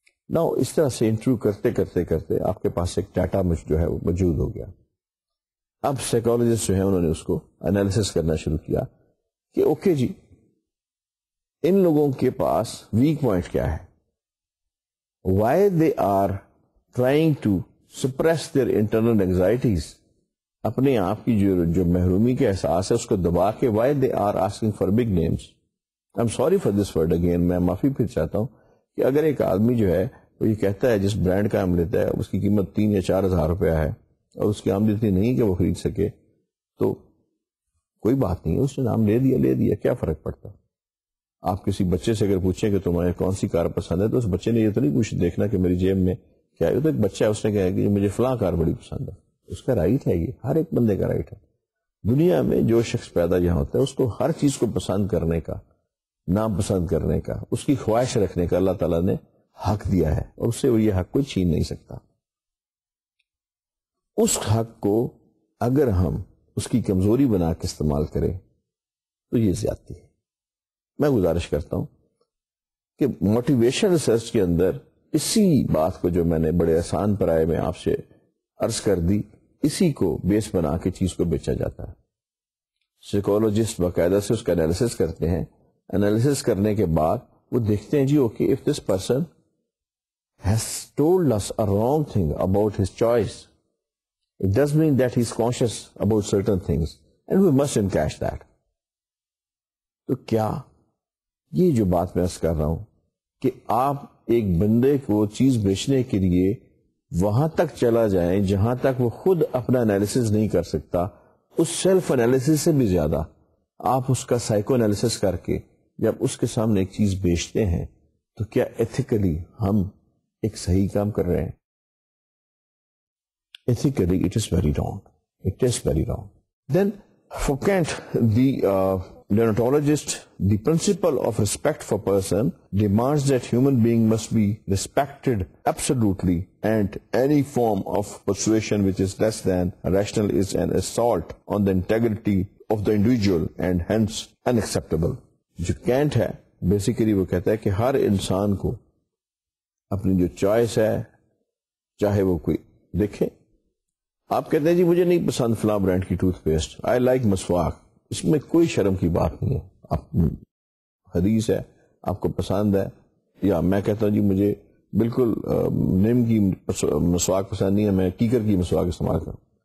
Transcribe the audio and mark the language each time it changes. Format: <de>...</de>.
<ur>Now اس طرح سے interview کرتے آپ کے پاس ایک ڈیٹا جو ہے وہ موجود ہو گیا. اب سائیکالوجسٹ جو ہیں انہوں نے اس کو انالیسس کرنا شروع کیا کہ اوکے جی ان لوگوں کے پاس ویک پوائنٹ کیا ہے,</ur> <en>why they are trying to suppress their internal anxieties,</en> <ur>اپنے آپ کی جو محرومی کے احساس ہے اس کو دبا کے</ur> <en>why they are asking for big names. I'm sorry for this word again,</en> <ur>میں معافی پھر چاہتا ہوں کہ اگر ایک آدمی جو ہے وہ یہ کہتا ہے جس برانڈ کا ہم لیتا ہے اس کی قیمت 3 یا 4 ہزار روپیہ ہے اور اس کی آمدنی اتنی نہیں کہ وہ خرید سکے, تو کوئی بات نہیں, اس نے نام لے دیا, کیا فرق پڑتا. آپ کسی بچے سے اگر پوچھیں کہ تمہیں کون سی کار پسند ہے تو اس بچے نے یہ تو نہیں پوچھ دیکھنا کہ میری جیب میں کیا ہے. تو ایک بچہ ہے, اس نے کہا کہ مجھے فلاں کار بڑی پسند ہے, اس کا رائٹ ہے, یہ ہر ایک بندے کا رائٹ ہے. دنیا میں جو شخص پیدا جہاں ہوتا ہے اس کو ہر چیز کو پسند کرنے کا, ناپسند کرنے کا, اس کی خواہش رکھنے کا اللہ تعالیٰ نے حق دیا ہے اور اس سے وہ یہ حق کوئی چھین نہیں سکتا. اس حق کو اگر ہم اس کی کمزوری بنا کے استعمال کریں تو یہ زیادتی ہے. میں گزارش کرتا ہوں کہ موٹیویشن ریسرچ کے اندر اسی بات کو جو میں نے بڑے آسان پرائے میں آپ سے عرض کر دی, اسی کو بیس بنا کے چیز کو بیچا جاتا ہے. سائیکولوجسٹ باقاعدہ سے اس کا انالیسس کرتے ہیں, انالیسس کرنے کے بعد وہ دیکھتے ہیں جی okay,</ur> <en>if this person has told us a wrong thing about his choice, it does mean that he is conscious about certain things and we must encash that.</en> <ur>تو کیا یہ جو بات میں عرض کر رہا ہوں کہ آپ ایک بندے کو چیز بیچنے کے لیے وہاں تک چلا جائیں جہاں تک وہ خود اپنا انالیسس نہیں کر سکتا, اس سیلف انالیسس سے بھی زیادہ آپ اس کا سائیکو انالیسس کر کے جب اس کے سامنے ایک چیز بیچتے ہیں تو کیا ایتھیکلی ہم ایک صحیح کام کر رہے ہیں؟</ur> <en>ethically it is very wrong,</en> <ur>it is very wrong.</ur> <en>Then for Kant, the neonatologist, the principle of respect for person demands that human being must be respected absolutely, and any form of persuasion which is less than rational is an assault on the integrity of the individual and hence unacceptable.</en> <ur>جو Kent ہے basically وہ کہتا ہے کہ ہر انسان کو اپنی جو چوائس ہے, چاہے وہ کوئی دیکھے, آپ کہتے ہیں جی مجھے نہیں پسند فلاں برانڈ کی ٹوتھ پیسٹ,</ur> <en>I like</en> <ur>مسواک, اس میں کوئی شرم کی بات نہیں ہے. آپ حدیث ہے, آپ کو پسند ہے, یا میں کہتا ہوں جی مجھے بالکل نیم کی مسواک پسند نہیں ہے, میں کیکر کی مسواک استعمال کروں.</ur>